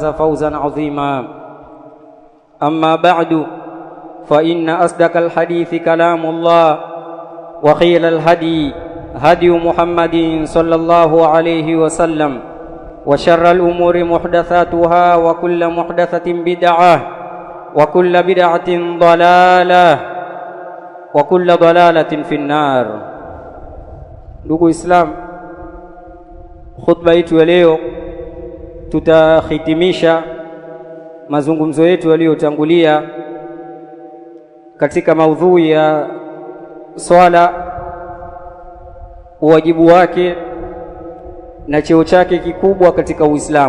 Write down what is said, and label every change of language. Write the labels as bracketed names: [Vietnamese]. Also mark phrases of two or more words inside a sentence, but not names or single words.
[Arabic] فوزا عظيما أما بعد فإن أصدق الحديث كلام الله وخير الهدي هدي محمد صلى الله عليه وسلم وشر الأمور محدثاتها وكل محدثة بدعة وكل بدعة ضلالة وكل ضلالة في النار. [Swahili] Ndugu Islam, khutba yetu ya leo tutahitimisha mazungumzo yetu yaliyotangulia katika maudhui ya swala, uwajibu wake na cheo chake kikubwa katika Uislamu.